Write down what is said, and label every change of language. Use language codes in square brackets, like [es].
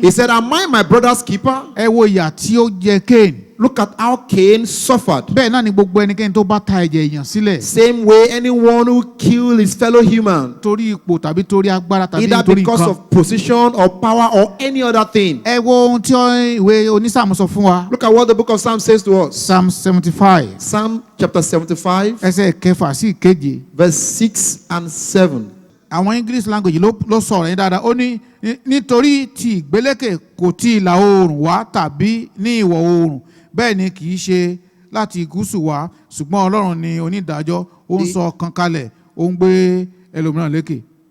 [en] He said, am I my brother's keeper? [yo] ẹ wo ìyà tí ó jẹ Cain. [en] Look at how Cain suffered. [yo] bẹ́ẹ̀ náà ni gbogbo ẹnikẹ́ni tó bá ta ẹ̀jẹ̀ èèyàn sílẹ̀. [en] Same way, anyone who killed his fellow human, [yo] torí ipò tàbí torí agbára tàbí [en] either [yo] torí [en] because [yo] nǹkan. [en] of position or power or any other thing. [yo] ẹ wo ohun tí ìwé onísáàmù sọ fún wa. [en] Look at what the book of Psalm says to us. Psalm 75 Psalm chapter 75, [yo] ẹsẹ̀ kẹfà sí ìkeje. [en] verse 6 and 7. [yo] àwọn [en] English language [yo] ló sọ̀rọ̀ yín dáadáa. ó ní nítorí tí ìgbélékè kò ti ìlà oòrùn wá tàbí ní ìwọ̀ oòrùn bẹ́ẹ̀ ni kì í ṣe láti gúúsù wá ṣùgbọ́n Ọlọ́run ni onídàájọ́ ó ń sọ ọ̀kan kalẹ̀ ó ń gbé ẹlòmíràn lékè.